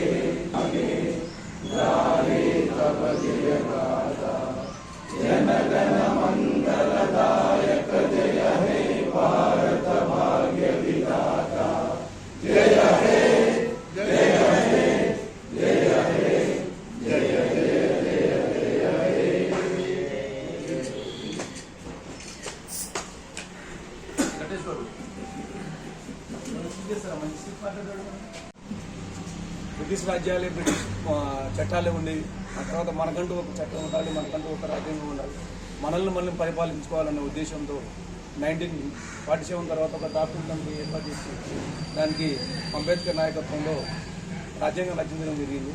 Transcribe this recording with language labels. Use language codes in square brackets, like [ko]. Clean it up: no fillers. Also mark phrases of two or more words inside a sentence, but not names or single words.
[bn] আগে গাহে তব জয় গাথা জন গণ মঙ্গলদায়ক জয় হে ভারত ভাগ্য বিধাতা জয় হে জয় হে জয় হে জয় জয় জয় জয় [te] బ్రిటిష్ రాజ్యాలే బ్రిటిష్ చట్టాలే ఉండేవి. ఆ తర్వాత మనకంటూ ఒక చట్టం ఉండాలి, మనకంటూ ఒక రాజ్యాంగం ఉండాలి, మనల్ని పరిపాలించుకోవాలనే ఉద్దేశంతో 1947 తర్వాత ఒక [en] document committee [te] ఏర్పాటు చేసి దానికి అంబేద్కర్ నాయకత్వంలో రాజ్యాంగం రచించడం జరిగింది.